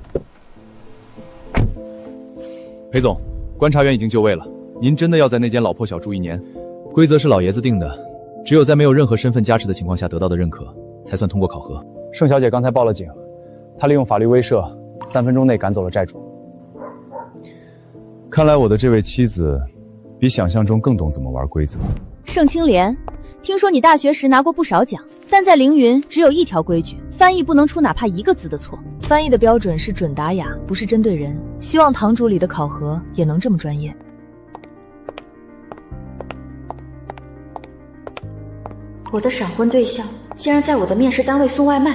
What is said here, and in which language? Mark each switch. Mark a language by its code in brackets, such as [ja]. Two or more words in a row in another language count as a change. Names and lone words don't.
[zh] 裴總，觀察員已經就位了，您真的要在那間老破小住1年？規則是老爺子定的，只有在沒有任何身份加持的情況下得到的認可，才算通過考核。盛小姐剛才報了警，她利用法律威懾，3分鐘內趕走了債主。看來我的這位妻子比想象中更懂怎麼玩規則。盛清蓮，聽說你大學時拿過不少獎，但在凌雲只有一條規矩，翻譯不能出哪怕1個字的錯。翻譯的標準是準達雅，不是針對人。希望堂主裡的考核也能這麼專業。我的閃婚對象竟然在我的面試單位送外賣。